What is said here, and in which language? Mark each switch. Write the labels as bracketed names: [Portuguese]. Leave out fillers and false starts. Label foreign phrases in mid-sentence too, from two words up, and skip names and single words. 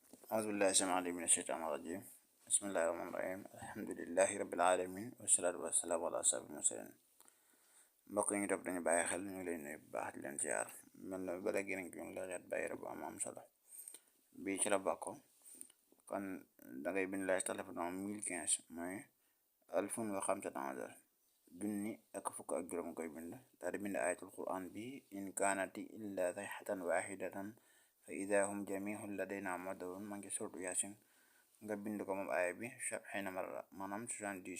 [Arabic] أعوذ بالله السميع العليم من الشيطان الرجيم. بسم الله الرحمن الرحيم. الحمد لله رب العالمين والصلاة والسلام على أشرف المرسلين. [Wolof] mbokk yi ñu topp dañu bàyyi xel ñu ngi leen nuyu bu baax di leen ziar mel na ba léegi nag ñu ngi la reet bàyyi bu am solo bii ci la bokk. kon dangay bind lay téléphone 1015 mooy [Arabic] ألف وخمسة عشر [Wolof] junni ak fukk ak juróom koy bind daal di bind [Arabic] آية القرآن [Wolof] bi [Arabic] إن كانت إلا صيحة واحدة فإذا هم جميع لدينا محضرون [Wolof] ma ngi surtu yaasin nga bind ko moom aaya bi xëy na marra maanaam 70.